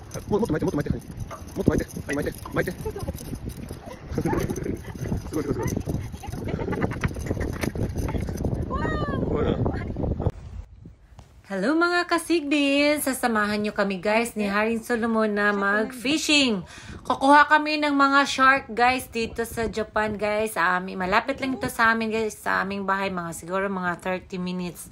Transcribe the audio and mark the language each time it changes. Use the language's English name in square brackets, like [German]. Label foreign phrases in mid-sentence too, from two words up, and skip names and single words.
[Japanese] もっと巻いて、もっと巻いて、はい。もっと巻いて、はい、巻いて、巻いて。すごいすごいすごい。すごいな。 [Filipino] Hello mga kasigbin! Sasamahan nyo kami guys ni Haring Solomon na mag-fishing. Kukuha kami ng mga shark guys dito sa Japan guys. Malapit lang ito sa amin guys, sa aming bahay, siguro mga 30 minutes.